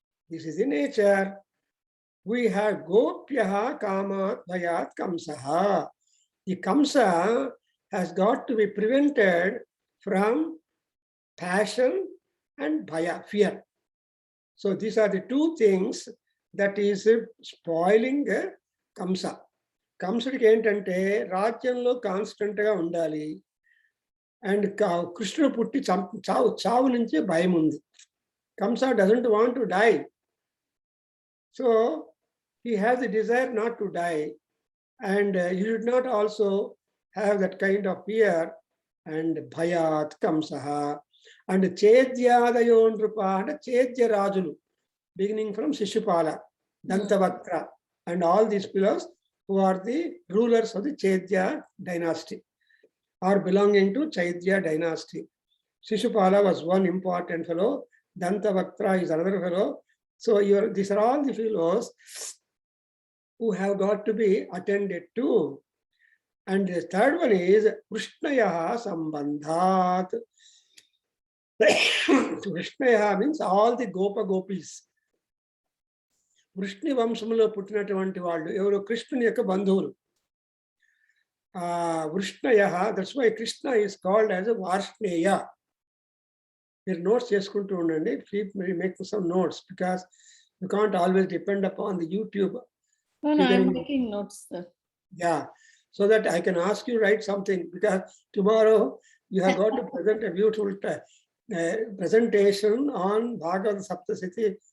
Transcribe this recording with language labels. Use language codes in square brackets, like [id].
[en] This is the nature. We have [sa] gopyaha kamat bhayat kamsaha. [en] The kamsa has got to be prevented from passion and bhaya, fear. So these are the two things that is spoiling kamsa. [te] Kamsudiki ఏంటంటే రాజ్యంలో కాన్స్టెంట్గా ఉండాలి. And Krishna putti chavu nunchi bhayam undi. [en] Kamsa doesn't want to die. So he has the desire not to die. And you should not also have that kind of fear. And [sa] bhayat kamsaha. [en] And [sa] chedyadayo nrupa, [en] and [te] chedya rajulu, [en] beginning from Shishupala, Dantavakra, and all these fellows who are the rulers of the Chedya dynasty, are belonging to Chaitya dynasty. Shishupala was one important fellow. Dantavakra is another fellow. So these are all the fellows who have got to be attended to. And the third one is [sa] Vrishnayah Sambandhat. [en] Vrishnayah means all the Gopa Gopis. [te] Vrishni Vamshamalo పుట్టినటువంటి వాళ్ళు ఎవరు కృష్ణుని యొక్క బంధువులు. [en] Vrishnayah, that's why Krishna is called as a Varshneya. Your notes [te] చేసుకుంటూ ఉండండి. [en] Keep making some notes because you can't always depend upon the YouTube. No, I'm making notes, sir. Yeah, so that I can ask you write something, because tomorrow you have got to present a beautiful presentation on Bhagavad Saptasati.